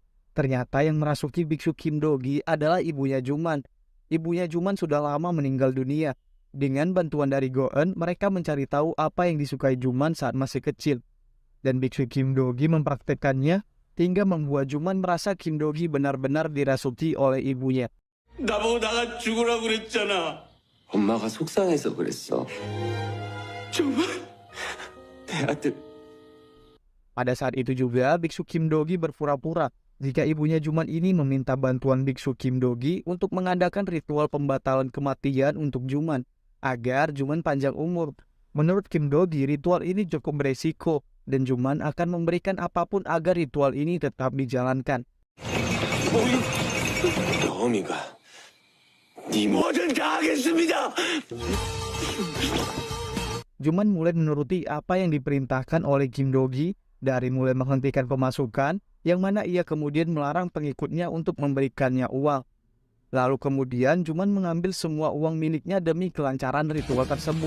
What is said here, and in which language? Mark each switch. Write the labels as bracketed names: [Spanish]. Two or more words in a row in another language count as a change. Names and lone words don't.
[Indonesian] Ternyata yang merasuki biksu Kim Do-gi adalah ibunya Juman. Ibunya Juman sudah lama meninggal dunia. Dengan bantuan dari Go-eun, mereka mencari tahu apa yang disukai Juman saat masih kecil. Dan biksu Kim Do-gi mempraktekkannya hingga membuat Juman merasa Kim Do-gi benar-benar dirasuki oleh ibunya. [Korean] 나보고 나가 죽으라고 그랬잖아. 엄마가 속상해서 그랬어. 정말? 내 아들. [Indonesian] Pada saat itu juga, biksu Kim Do-gi berpura-pura jika ibunya Juman ini meminta bantuan biksu Kim Do-gi untuk mengadakan ritual pembatalan kematian untuk Juman, agar Juman panjang umur. Menurut Kim Do-gi, ritual ini cukup beresiko, dan Juman akan memberikan apapun agar ritual ini tetap dijalankan. [Korean] 어미가 네 뭐든 다 하겠습니다. [Indonesian] Juman mulai menuruti apa yang diperintahkan oleh Kim Do-gi, dari mulai menghentikan pemasukan, yang mana ia kemudian melarang pengikutnya untuk memberikannya uang. Lalu kemudian Juman mengambil semua uang miliknya demi kelancaran ritual tersebut.